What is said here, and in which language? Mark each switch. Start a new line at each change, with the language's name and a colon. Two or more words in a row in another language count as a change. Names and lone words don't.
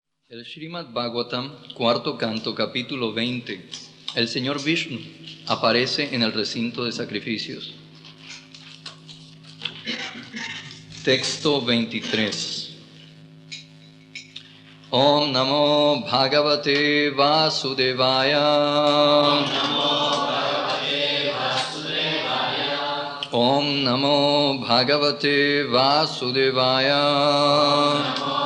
Spanish: El Srimad Bhagavatam, cuarto canto, capítulo 20. El Señor Vishnu aparece en el recinto de sacrificios. Texto 23.
Sanskrit: Om Namo Bhagavate Vasudevaya. Om Namo Bhagavate Vasudevaya.